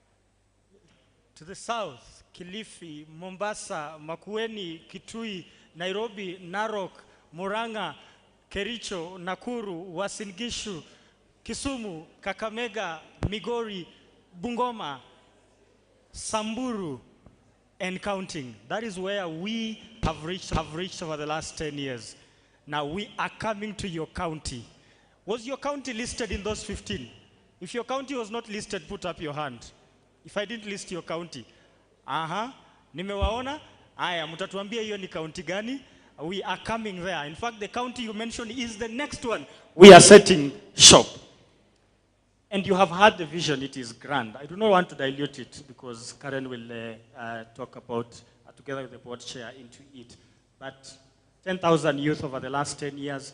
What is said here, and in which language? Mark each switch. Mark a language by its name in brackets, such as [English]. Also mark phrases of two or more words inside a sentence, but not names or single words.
[English] to the south, Kilifi, Mombasa, Makueni, Kitui, Nairobi, Narok, Murang'a, Kericho, Nakuru, Uasin Gishu, Kisumu, Kakamega, Migori, Bungoma, Samburu, and counting. That is where we have reached over the last 10 years. Now we are coming to your county. Was your county listed in those 15? If your county was not listed, put up your hand. If I didn't list your county. [Swahili] Nimewaona. Aya, mutatuambia hiyo ni county gani? [English] We are coming there. In fact, the county you mentioned is the next one. We are setting shop. And you have had the vision, it is grand. I do not want to dilute it because Karen will talk about, together with the board chair, into it. But 10,000 youth over the last 10 years.